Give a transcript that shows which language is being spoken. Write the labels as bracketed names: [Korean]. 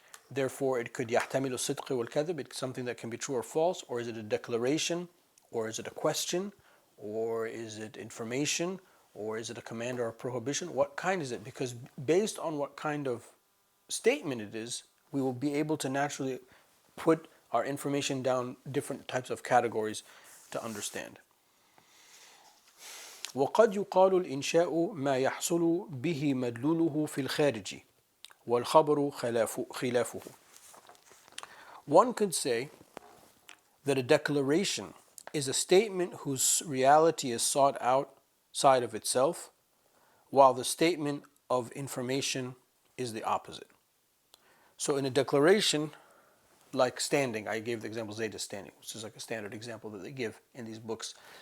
[English] Therefore, it could [Arabic] يحتمل الصدق والكذب, [English] it's something that can be true or false, or is it a declaration, or is it a question, or is it information, or is it a command or a prohibition? What kind is it? Because based on what kind of statement it is, we will be able to naturally put our information down different types of categories to understand. [Arabic] وقد يقال الإنشاء ما يحصل به مدلوله في الخارج والخبر خلافه. [English] One could say that a declaration is a statement whose reality is sought outside of itself, while the statement of information is the opposite. So in a declaration, like standing, I gave the example Zayd is standing, which is like a standard example that they give in these books.